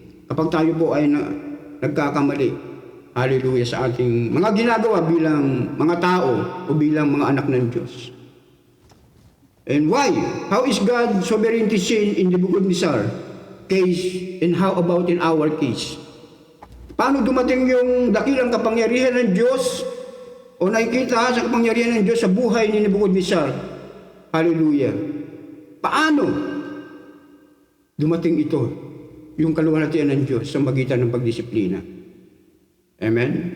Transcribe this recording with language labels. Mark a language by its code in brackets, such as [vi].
[tl] Kapag tayo po ay nagkakamali. Hallelujah, sa ating mga ginagawa bilang mga tao o bilang mga anak ng Diyos. [en] And why? How is God's sovereignty seen in Nebuchadnezzar case and how about in our case? [tl] Paano dumating yung dakilang kapangyarihan ng Diyos o nakikita sa kapangyarihan ng Diyos sa buhay ni Nebuchadnezzar? Hallelujah. Paano dumating ito, yung kaluwalhatian ng Diyos sa magitan ng pagdisiplina? Amen?